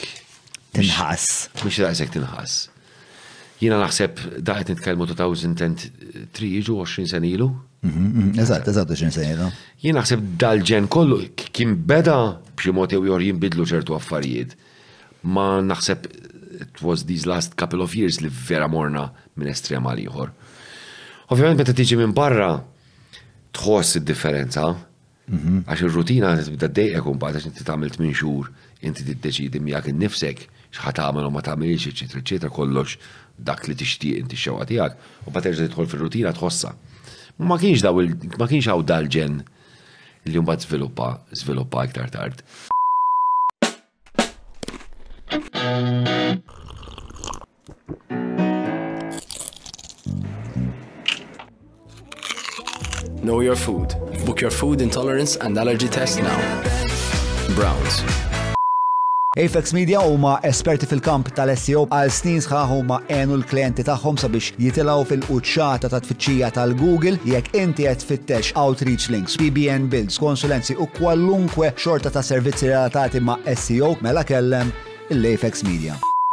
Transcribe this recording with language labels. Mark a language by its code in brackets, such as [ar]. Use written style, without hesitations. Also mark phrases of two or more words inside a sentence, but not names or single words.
[mt] Tinħass. Mhix daqshekk tinħass. Jiena naħseb daqet nitkellmu 2003 jiġu 20 sen ilu. Eżatt, 20 sen ilu. Jien naħseb dal-ġen kollu kien beda b'xi mod jew ieħor jinbidlu ċertu affarijiet. Ma naħseb [en] it was these last couple of years [mt] li vera morna minn estrem għal ieħor. Ovvjament meta tiġi minn barra tħoss id-differenza, għax ir-rutina tibda ddejqek u mbagħad għax inti tagħmel 8 xhur, inti tiddeċidi miegħek innifsek x'ħad tagħmel u ma tagħmilx, eċetera, kollox dak li tixtieq inti x-xewqa tiegħek, u mbagħad terġa' tidħol fir-rutina tħossha. Ma kienx hawn dal-ġen li mbagħad żviluppa iktar tard. [en] Know your food. Book your food intolerance and allergy test now. Browns. [mt] Apex Media huma esperti fil-kamp tal-SEO għal snin sħaħ huma għenu l-klienti tagħhom sabiex jitilgħu fil-quċċata ta' tfittxija tal-Google jekk inti qed tfittex [en] outreach links, PBN builds, [mt] konsulenzi u kwalunkwe xorta ta' servizzi relatati ma' SEO mela kellem l-Apex Media.